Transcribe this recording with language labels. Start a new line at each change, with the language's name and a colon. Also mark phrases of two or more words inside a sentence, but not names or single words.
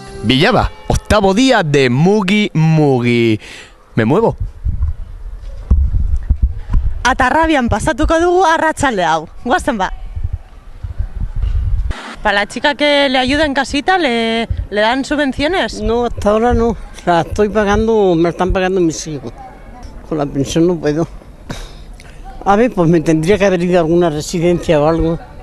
Spanish: Villaba, octavo día de Mugi Mugi. Me muevo.
Basque: Atarrabian pasatuko dugu arratsalde hau. Guazen ba.
Spanish: ¿Para la chica que le ayuda en casita le dan subvenciones? No, hasta ahora no. O sea, estoy pagando, me están pagando mis hijos. Con la pensión no puedo. A ver, pues me tendría que haber ido a alguna residencia o algo.